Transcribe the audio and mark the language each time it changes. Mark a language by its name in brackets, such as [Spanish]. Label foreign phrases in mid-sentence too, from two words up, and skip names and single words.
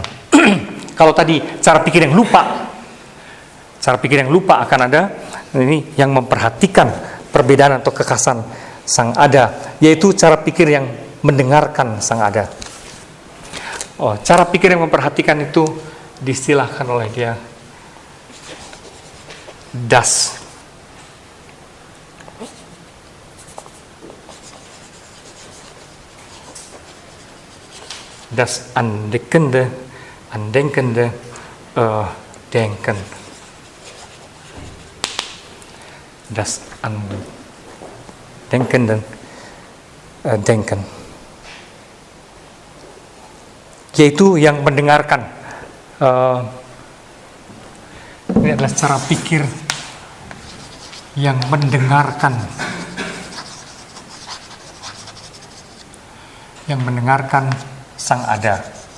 [Indonesian] Kalau tadi cara pikir yang lupa, akan ada, ini yang memperhatikan perbedaan atau kekhasan sang ada, yaitu cara pikir yang mendengarkan sang ada. Cara pikir yang memperhatikan itu diistilahkan oleh dia [German] das andenkende denken. Das andenkende denken, [Indonesian] yaitu yang mendengarkan. Ini adalah cara pikir yang mendengarkan, sang ada.